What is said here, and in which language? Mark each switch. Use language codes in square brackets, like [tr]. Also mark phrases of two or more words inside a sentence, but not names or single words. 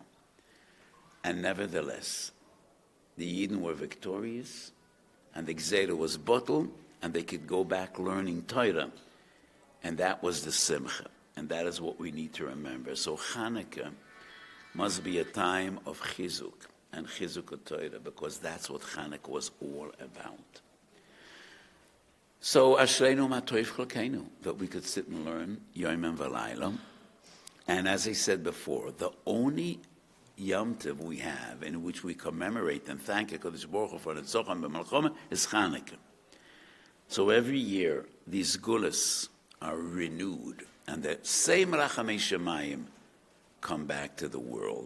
[en] And nevertheless, the Yidden were victorious, and the Gzeira was bottled, and they could go back learning Torah. And that was the Simcha. And that is what we need to remember. So Hanukkah must be a time of chizuk and chizuk of Torah, because that's what Hanukkah was all about. [he] So אשרינו מה טוב חלקנו, [en] that we could sit and learn Yom and V'layla. And as I said before, the only [he] יום טוב [en] we have in which we commemorate and thank [he] הקדוש ברוך הוא [en] for the [he] צחון במלחמה [en] is Hanukkah. So every year, these gulas are renewed, and the same [he] רחמי שמים [en] come back to the world.